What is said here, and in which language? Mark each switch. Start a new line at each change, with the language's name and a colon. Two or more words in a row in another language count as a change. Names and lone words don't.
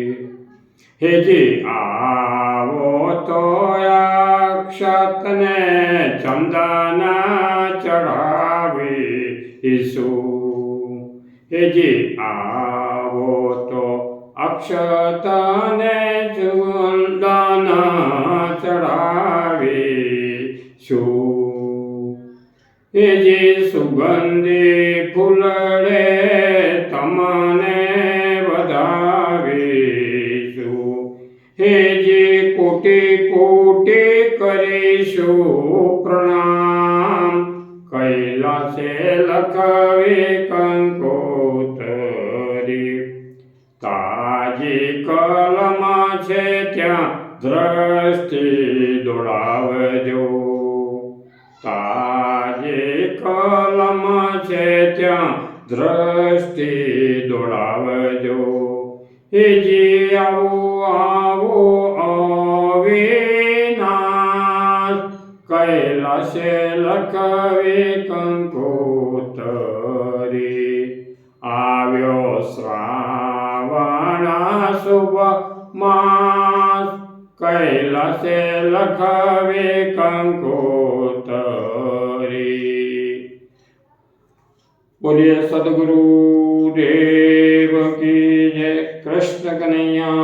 Gujarati: હેજી આવો તો અક્ષતને ચંદન ચઢાવીશું। હેજી આવો તો અક્ષતને ચંદન ચઢાવીશું। હેજી સુગંધી ફૂલડે તમને વધાવીશું। હેજી કોટિ કોટિ કરીશું પ્રણામ, કૈલાસે લખવે કંકોતરી। તાજી કલમ છે ત્યાં દૃષ્ટિ દોડાવજો। તાજી કલમ છે ત્યાં દૃષ્ટિ દોડાવજો। હેજી આવો આવો અવિનાશ, કૈલાસે લખવે કંકોતરી। આવ્યો શ્રાવણ શુભ માસ, કૈલાસે લખવે કંકોતરી।
Hindi: बोलिए सदगुरु देव की जय। कृष्ण कन्हैया